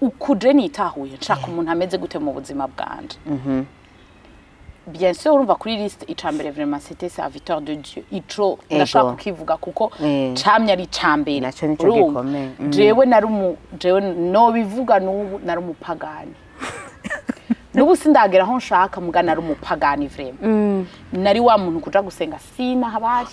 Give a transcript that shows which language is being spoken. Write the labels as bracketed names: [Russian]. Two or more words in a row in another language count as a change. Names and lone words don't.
[Rundi] ukuje nitahuye nshaka umuntu ameze gute mu buzima bwanje [French] bien sûr [Rundi] urumva kuri liste icambere [French] vraiment c'était serviteur de Dieu [Rundi] ico ndashaka kukivuga kuko camye ari cambere naco nico gikomeye jewe no bivuga n'ubu nari umupagani n'ubu sindagera aho nshaka mugana ari umupagani vraiment nari wa muntu kuja gusenga sina habaye